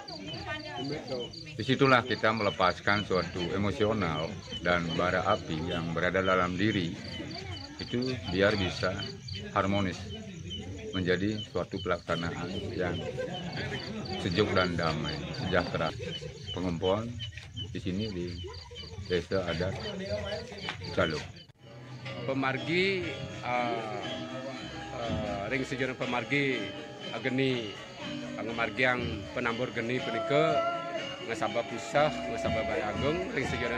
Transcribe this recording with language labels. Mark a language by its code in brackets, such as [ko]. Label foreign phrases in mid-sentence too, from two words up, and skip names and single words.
[id] Disitulah kita melepaskan suatu emosional dan bara api yang berada dalam diri itu biar bisa harmonis menjadi suatu pelaksanaan yang sejuk dan damai, sejahtera. Pengumpulan di sini di Desa Adat Calo. [ban] Pemargi ring sejarah pemargi geni pemargi yang penambur geni punika ngesaba Puseh ngesaba Balai Agung ring sejarah